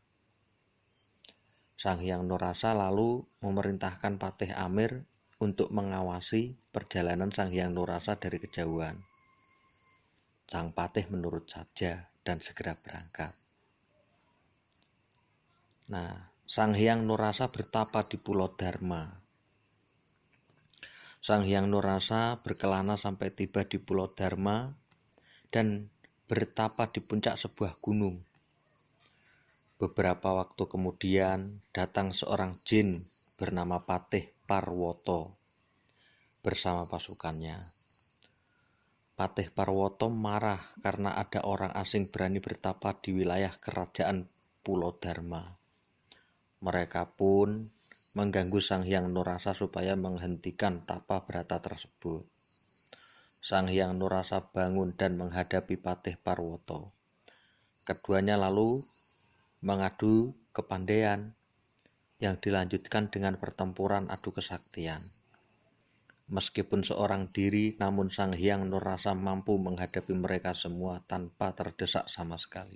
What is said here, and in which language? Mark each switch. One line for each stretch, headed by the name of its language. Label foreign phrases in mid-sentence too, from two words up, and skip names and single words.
Indonesian: Sang Hyang Nurrasa lalu memerintahkan Patih Amir untuk mengawasi perjalanan Sang Hyang Nurrasa dari kejauhan. Sang Patih menurut saja dan segera berangkat. Nah, Sang Hyang Nurrasa bertapa di Pulau Dharma. Sang Hyang Nurrasa berkelana sampai tiba di Pulau Dharma dan bertapa di puncak sebuah gunung. Beberapa waktu kemudian datang seorang jin bernama Patih Parwoto bersama pasukannya. Patih Parwoto marah karena ada orang asing berani bertapa di wilayah kerajaan Pulau Dharma. Mereka pun mengganggu Sang Hyang Nurrasa supaya menghentikan tapa berata tersebut. Sang Hyang Nurrasa bangun dan menghadapi Patih Parwoto. Keduanya lalu mengadu kepandaian yang dilanjutkan dengan pertempuran adu kesaktian. Meskipun seorang diri, namun Sang Hyang Nurrasa mampu menghadapi mereka semua tanpa terdesak sama sekali.